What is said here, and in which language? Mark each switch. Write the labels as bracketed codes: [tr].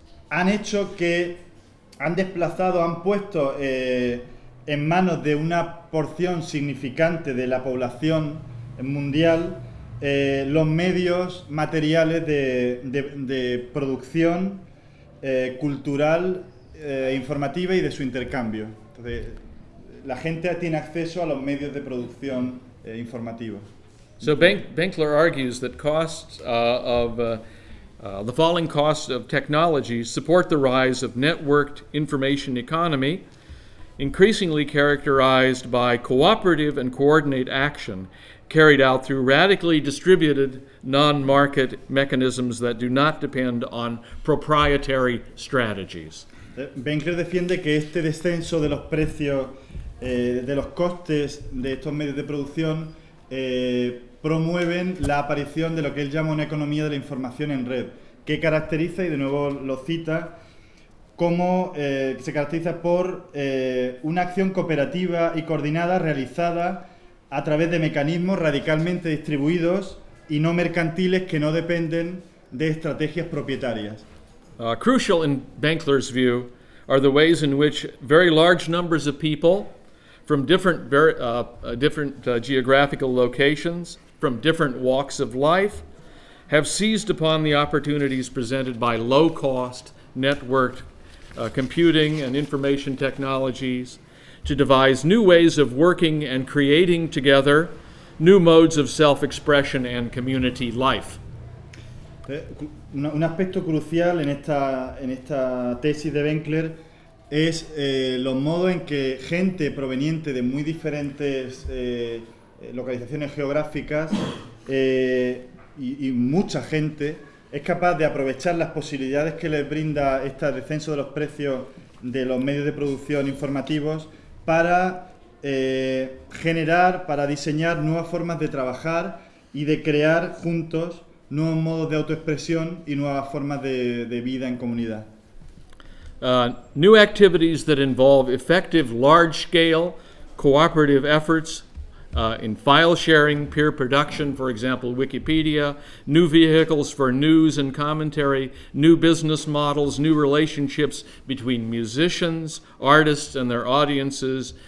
[es] han hecho que han desplazado, han puesto en manos de una porción significante de la población mundial los medios materiales de producción cultural, informativa y de su intercambio. Entonces, la gente tiene acceso a los medios de producción informativa. [en] So Benkler argues that costs the falling costs of technology support the rise of networked information economy, increasingly characterized by cooperative and coordinate action carried out through radically distributed non-market mechanisms that do not depend on proprietary strategies. [es] Benkler defiende que este descenso de los precios, de los costes de estos medios de producción, promueven la aparición de lo que él llama una economía de la información en red, que caracteriza, y de nuevo lo cita, como se caracteriza por una acción cooperativa y coordinada realizada a través de mecanismos radicalmente distribuidos y no mercantiles que no dependen de estrategias propietarias. [en] Crucial in Benkler's view are the ways in which very large numbers of people from different geographical locations, from different walks of life, have seized upon the opportunities presented by low-cost networked computing and information technologies to devise new ways of working and creating together new modes of self-expression and community life. [es] Un aspecto crucial en esta tesis de Benkler es los modos en que gente proveniente de muy diferentes localizaciones geográficas y mucha gente es capaz de aprovechar las posibilidades que les brinda este descenso de los precios de los medios de producción informativos para generar, para diseñar nuevas formas de trabajar y de crear juntos nuevos modos de autoexpresión y nuevas formas de vida en comunidad. [en] New activities that involve effective large-scale cooperative efforts in file sharing, peer production, for example, Wikipedia, new vehicles for news and commentary, new business models, new relationships between musicians, artists, and their audiences.